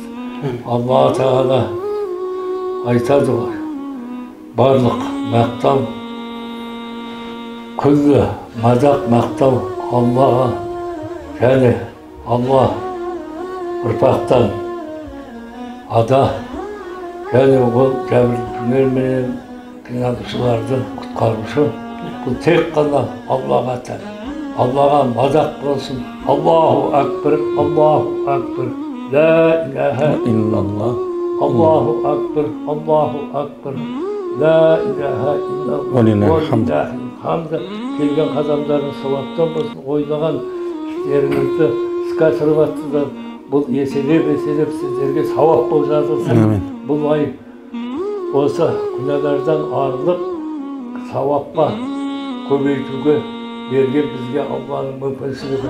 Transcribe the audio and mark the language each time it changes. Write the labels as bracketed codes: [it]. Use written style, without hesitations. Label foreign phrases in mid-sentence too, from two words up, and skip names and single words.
[kk] Алла Тағала айтады ғой, барлық мақтау, күллі мадақ мақтау Аллаға, және Алла ұрпақтан ада, және ол жәбірленушілер мен қиналушыларды құтқарушы. Бұл тек қана Аллаға тән. Аллаға мадақ болсын. [ar] الله أكبر، الله أكبر، لا إله إلا الله. الله أكبر، الله أكبر، لا إله إلا الله. [kk] Хамды келген қадамдарын сауаптан болсын, ойлаған істеріңізді іске асырып жатсыздар. Бұл еселеп сіздерге сауап болып жазылсын. Бұл ай осы күнәлардан арылып, сауапқа көбейтуге берген бізге Алланың мүмкіншілігі.